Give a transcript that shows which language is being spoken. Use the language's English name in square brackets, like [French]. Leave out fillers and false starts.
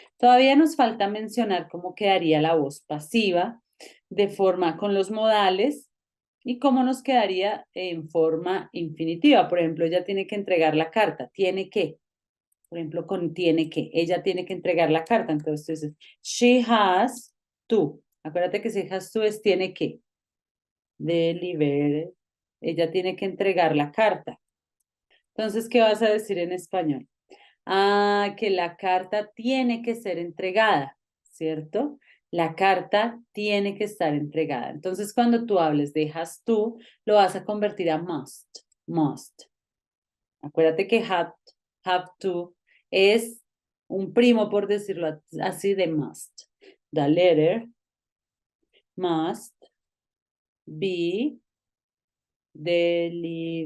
[Spanish] Todavía nos falta mencionar cómo quedaría la voz pasiva de forma con los modales y cómo nos quedaría en forma infinitiva. Por ejemplo, ella tiene que entregar la carta, tiene que. Por ejemplo, con tiene que. Ella tiene que entregar la carta. Entonces tú dices, [English] she has to. [Spanish] Acuérdate que si has to es tiene que. Deliver. Ella tiene que entregar la carta. Entonces, ¿qué vas a decir en español? Ah, que la carta tiene que ser entregada, ¿cierto? La carta tiene que estar entregada. Entonces, cuando tú hables de has to, lo vas a convertir a must, must. Acuérdate que have to es un primo, por decirlo así, de must. [English] The letter must be delivered.